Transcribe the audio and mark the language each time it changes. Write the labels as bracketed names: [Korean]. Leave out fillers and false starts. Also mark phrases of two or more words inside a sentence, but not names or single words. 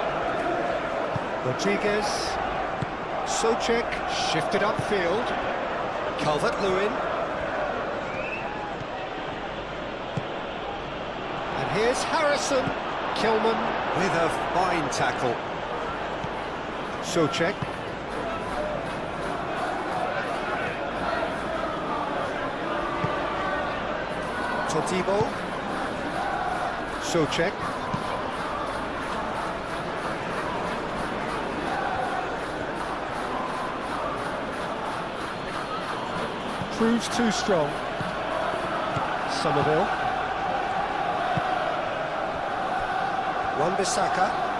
[English] Rodriguez. Socek shifted upfield. Calvert-Lewin. And here's Harrison. Kilman with a fine tackle. Socek. Todibo. Socek. Proves too strong. Somerville. Wan-Bissaka.